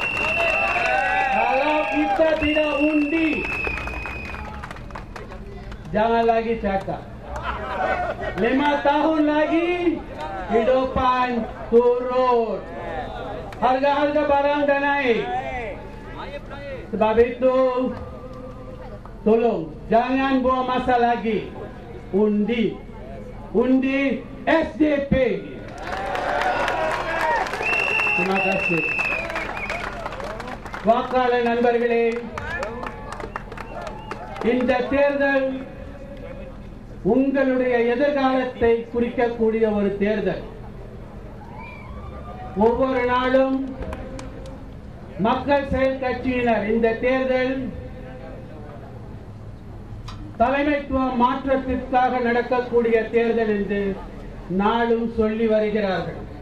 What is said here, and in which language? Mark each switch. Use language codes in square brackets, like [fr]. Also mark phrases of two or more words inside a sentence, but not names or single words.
[ms] Kalau kita tidak undi, jangan lagi cakap 5 tahun lagi hidupan turun, harga-harga barang dah naik. Sebab itu tolong jangan buang masa lagi. Undi SDP. Terima kasih. [ta] வாக்காளர் நண்பர்களே, இந்த தேர்தல் உங்களுடைய எதிர்காலத்தை குறிக்கக்கூடிய ஒரு தேர்தல். ஒவ்வொரு நாளும் மக்கள் செயல் கட்சியினர் இந்த தேர்தல் தலைமைத்துவ மாற்றத்திற்காக நடக்கக்கூடிய தேர்தல் என்று நாளும் சொல்லி வருகிறார்கள்.